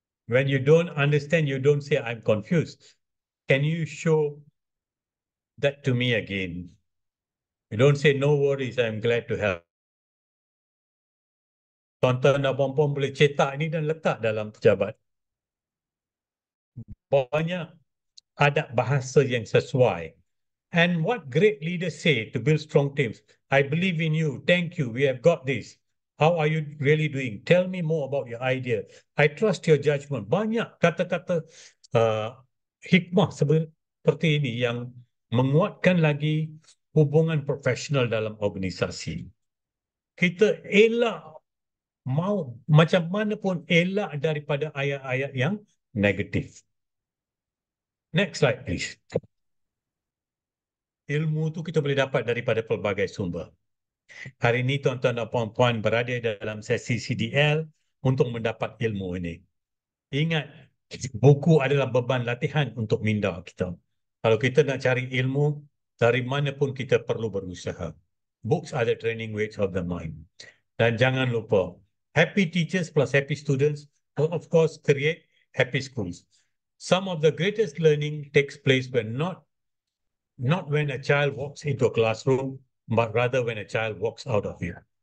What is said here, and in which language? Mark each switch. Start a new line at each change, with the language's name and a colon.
English: When you don't understand, you don't say, I'm confused. Can you show that to me again? You don't say, no worries, I'm glad to help.
Malay: Tuan-tuan dan puan-puan boleh cetak ini dan letak dalam pejabat. Banyak ada bahasa yang sesuai.
English: And what great leaders say to build strong teams. I believe in you. Thank you. We have got this. How are you really doing? Tell me more about your idea. I trust your judgment.
Malay: Banyak kata-kata hikmah seperti ini yang menguatkan lagi hubungan profesional dalam organisasi. Kita elak mau macam mana pun elak daripada ayat-ayat yang negatif.
English: Next slide, please.
Malay: Ilmu tu kita boleh dapat daripada pelbagai sumber. Hari ini tuan-tuan dan puan-puan berada dalam sesi CDL untuk mendapat ilmu ini. Ingat, buku adalah beban latihan untuk minda kita. Kalau kita nak cari ilmu, dari mana pun kita perlu berusaha.
English: Books are the training weights of the mind.
Malay: Dan jangan lupa,
English: happy teachers plus happy students will of course create happy schools. Some of the greatest learning takes place when not when a child walks into a classroom, but rather when a child walks out of here.